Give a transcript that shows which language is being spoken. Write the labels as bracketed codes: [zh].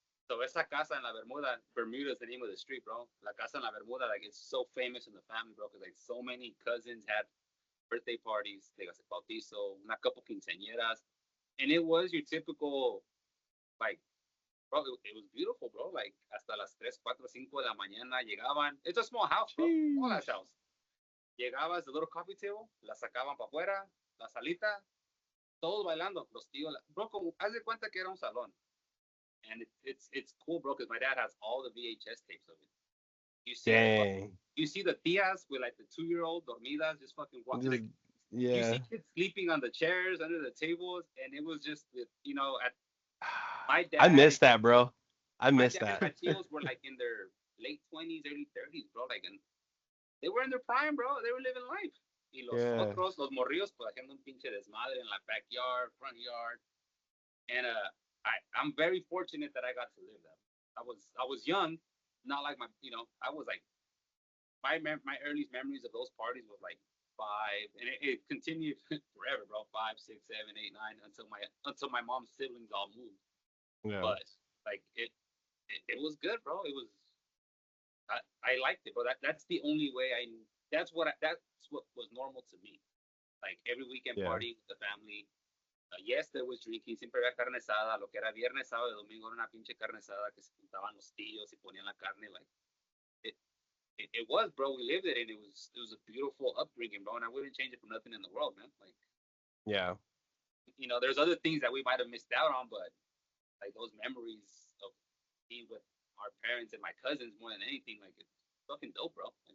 [en] So [es] esa casa en la Bermuda [en] is the name of the street, bro. La casa en la Bermuda, like, it's so famous in the family, bro, because like so many cousins had birthday parties, like I said, bautizo, una couple quinceañeras, and it was your typical, like, bro, it was beautiful, bro. Like, [es] hasta las 3, 4, 5 de la mañana llegaban. [en] It's a small house, bro. Small ass house. [es] Llegabas, [en] the little coffee table, [es] la sacaban para afuera, la salita, todos bailando, los tíos, bro, como, haz de cuenta que era un salón. [en] And it's cool, bro, because my dad has all the VHS tapes of it. You see the tias with like the 2-year-old dormidas just fucking walking. Like, yeah. You see kids sleeping on the chairs under the tables, and it was just, you know, at my dad. I miss that, bro. I miss that. My tios were like in their late 20s, early 30s, bro. Like, and they were in their prime, bro. They were living life. [es] Y los otros, los morrillos, pues haciendo un pinche desmadre in la backyard, front yard. [en] And I'm very fortunate that I got to live that. I was young, not like my, I was like, my earliest memories of those parties was like 5, and it continued forever, bro. 5, 6, 7, 8, 9, until my mom's siblings all moved. Yeah. But like it was good, bro. It was. I liked it, bro. That's the only way that's what was normal to me. Like every weekend party with the family. Yes, there was drinking. [es] Siempre había carne asada. Lo que era viernes, sábado y domingo era una pinche carne asada que se juntaban los tíos y ponían la carne. [en] Like it was, bro. We lived it, and it was a beautiful upbringing, bro. And I wouldn't change it for nothing in the world, man. Like, yeah, there's other things that we might have missed out on, but like those memories of being with our parents and my cousins more than anything, like it's fucking dope, bro.